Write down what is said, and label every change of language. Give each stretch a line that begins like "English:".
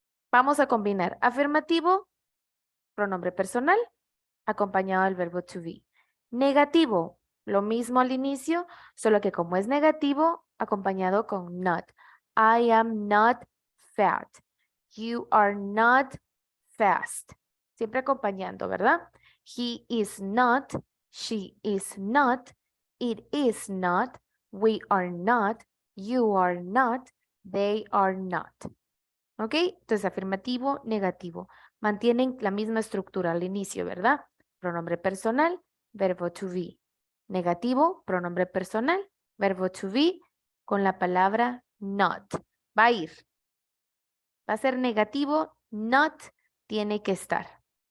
Spanish: Vamos a combinar afirmativo, pronombre personal, acompañado del verbo to be. Negativo, lo mismo al inicio, solo que como es negativo, acompañado con not.
English: I am not fat. You are not fast.
Spanish: Siempre acompañando, ¿verdad?
English: He is not, she is not, it is not, we are not, you are not, they are not.
Spanish: ¿Ok? Entonces, afirmativo, negativo. Mantienen la misma estructura al inicio, ¿verdad? Pronombre personal, verbo to be. Negativo, pronombre personal, verbo to be con la palabra not. Va a ir. Va a ser negativo, not tiene que estar.